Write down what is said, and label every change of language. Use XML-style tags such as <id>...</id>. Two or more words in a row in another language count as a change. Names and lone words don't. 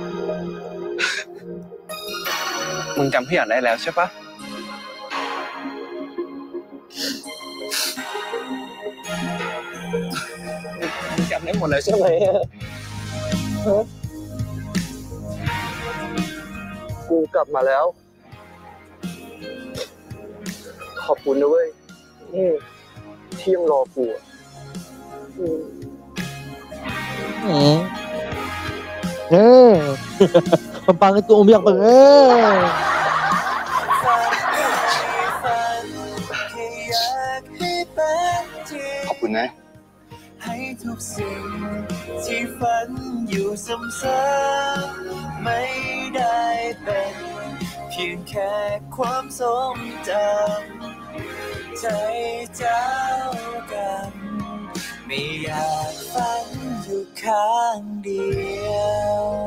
<th>มึงจำทุกอย่างได้แล้วใช่ปะ มึงจำได้หมดเลยใช่ไหม กูกลับมาแล้ว ขอบคุณนะเว้ยที่ยังรอกู</th> <tl>Pampangit ko umiyak pag</tl> <th>ขอบคุณนะ ให้ทุกสิ่งที่ฝันอยู่ซ้ำๆไม่ได้เป็นเพียงแค่ความทรงจำใจเจ้ากันไม่อยากฝันอยู่ข้างเดียว</th>